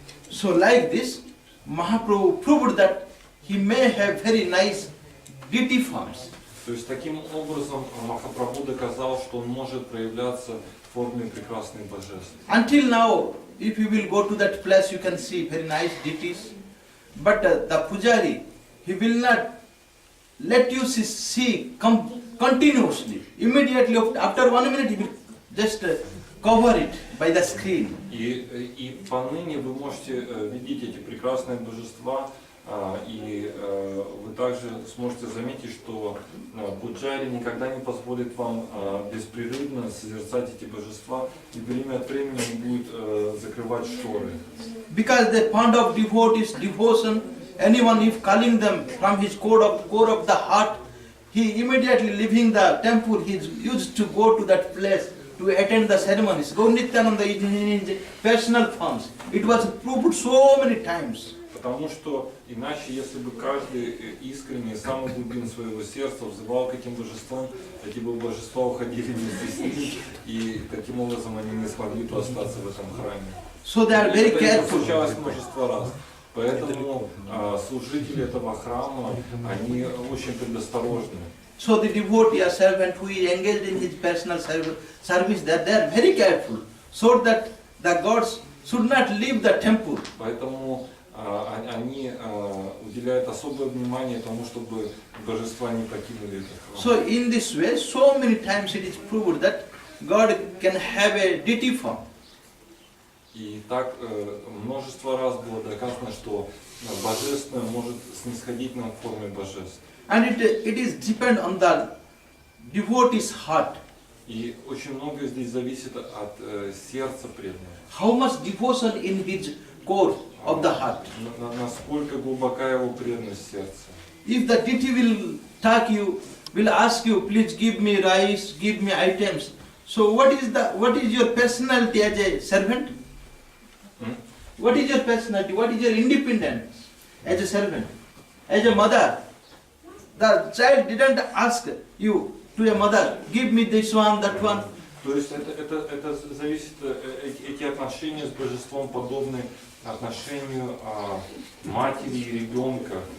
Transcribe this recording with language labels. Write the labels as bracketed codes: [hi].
[en] So like this, Mahaprabhu proved that he may have very nice deity forms. [ru] То есть таким образом Махапрабху доказал, что он может проявляться в форме прекрасных божеств. [en] Until now, if you will go to that place, you can see very nice deities. But the pujari, he will not let you see continuously. Immediately after 1 minute, he will just cover it by the screen. [ru] И поныне вы можете видеть эти прекрасные божества, и вы также сможете заметить, что пуджари никогда не позволит вам беспрерывно созерцать эти божества, и время от времени он будет закрывать шторы. [en] Because the fond of devotees, devotion, anyone if calling them from his core of the heart, he immediately leaving the temple, he used to go to that place to attend the ceremonies. Gaur Nityananda is in his personal forms. It was proved so many times. [ru] Потому что иначе, если бы каждый искренне, из самых глубин своего сердца взывал к этим божествам, эти бы божества уходили вместе с ним, и таким образом они не смогли бы остаться в этом храме. [en] So they are very [ru] Это [en] careful. [ru] случалось множество раз. Поэтому служители этого храма, они очень предосторожны. [en] So the devotee or servant who is engaged in his personal service, they are very careful, so that the gods should not leave the temple. [ru] Поэтому они уделяют особое внимание тому, чтобы божества не покинули этот храм. [en] So in this way, so many times it is proved that God can have a deity form. [ru] И так множество раз было доказано, что божественное может снисходить нам в форме божеств. [en] And it is depend on the devotee's heart. [ru] И очень многое здесь зависит от сердца преданного. [en] How much devotion in his core of the heart. [ru] Насколько глубока его преданность сердца. [en] If the deity will talk you, will ask you, please give me rice, give me items. So what is your personality as a servant? What is your personality? What is your independence as a servant? As a mother, the child didn't ask you to a mother, give me this one, that one. [ru] То есть это зависит, эти отношения с божеством подобны отношению матери и ребенка.